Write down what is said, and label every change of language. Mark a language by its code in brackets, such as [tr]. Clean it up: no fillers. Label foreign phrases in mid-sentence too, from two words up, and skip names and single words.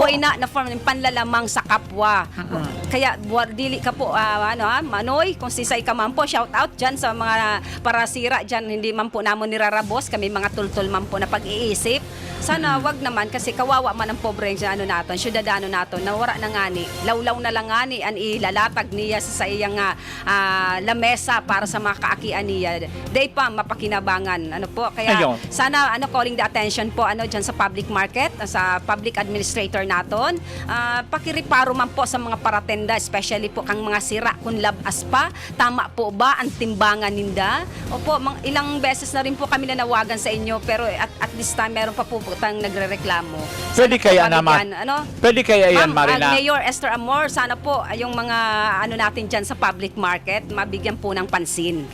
[bik] ina na form ng panlalamang sa kapwa. Kaya dili ka po Manoy, kung sisay ka man po, [en] shout out [bik] diyan sa mga parasira diyan, hindi man po namon nirarabos, kami mga tultol man po na pag-iisip. Sana wag naman kasi kawawa man ang pobre naton, syudadano naton na wala na ngani. Lawlaw na lang ngani an ilalatag niya sa iyang lamesa para sa mga kaakian niya. Day pa mapakinabangan. Kaya Ayun. sana [en] calling the attention [bik] po diyan sa public market, sa public administrator naton. Pakiriparo man po sa mga paratenda, especially po kang mga sira kung labas pa. [tl] Tama po ba ang timbangan ninda? Opo, ilang beses na rin po kami nanawagan sa inyo pero [en] at this time [tl] meron pa po tang nagrereklamo. Pwede kaya naman. Pwede kaya yan, Ma'am, Marina. Mayor Esther Amor, sana po yung mga natin dyan sa public market, mabigyan po ng pansin.